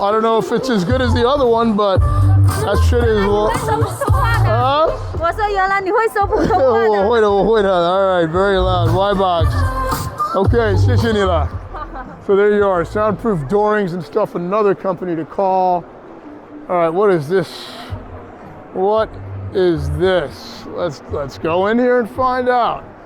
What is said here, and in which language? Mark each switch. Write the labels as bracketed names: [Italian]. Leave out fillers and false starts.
[English] I don't know if it's as good as the other one, but that shit is. [Chinese] 我说原来你会说普通话的。我会的。 [English] All right, very loud. Y-Box. Okay, [Chinese] 谢谢你了. [English] So there you are, soundproof doorings and stuff. Another company to call. All right, what is this? What is this? Let's go in here and find out.